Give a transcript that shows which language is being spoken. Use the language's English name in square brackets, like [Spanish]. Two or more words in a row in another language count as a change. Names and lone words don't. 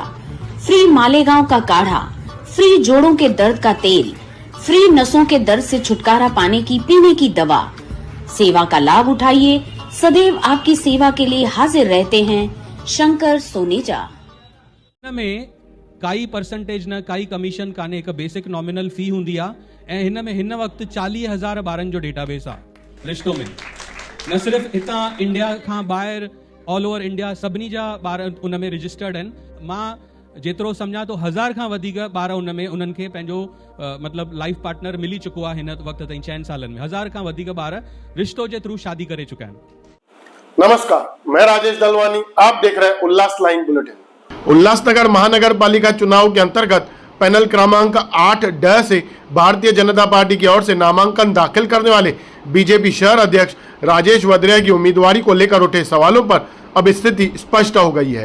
[Hindi] फ्री मालेगांव का काढ़ा, फ्री जोड़ों के दर्द का तेल, फ्री नसों के दर्द से छुटकारा पाने की पीने की दवा। सेवा का लाभ उठाइए, सदैव आपकी सेवा के लिए हाजिर रहते हैं शंकर सोनेजा। [Sindhi] में काई परसेंटेज न काई कमीशन काने हिकु बेसिक नॉमिनल फी हुंदी आहे ऐं हिन में हिन वक़्तु 40,000 ॿारनि जो डेटाबेस आहे रिश्तो में। न सिर्फ़ हितां इंडिया खां ॿाहिरि [English] all over India [Sindhi] सभिनी जा ॿार उन में रजिस्टर्ड आहिनि। मां जेतिरो सम्झां तो 1000 खां वधीक ॿार उन में उन्हनि खे पंहिंजो मतिलबु [English] life partner [Sindhi] मिली चुको आहे हिन वक़्त ताईं 6 सालनि में। 1000 खां वधीक ॿार रिश्तो जे थ्रू शादी करे चुका आहिनि। [Hindi] नमस्कार, मैं राजेश दलवानी, आप देख रहे हैं उल्लास लाइन बुलेटिन। उल्लासनगर महानगर पालिका चुनाव के अंतर्गत पैनल क्रमांक 8D से भारतीय जनता पार्टी की ओर से नामांकन दाखिल करने वाले बीजेपी शहर अध्यक्ष राजेश वद्रिया की उम्मीदवारी को लेकर उठे सवालों पर अब स्थिति स्पष्ट हो गई है।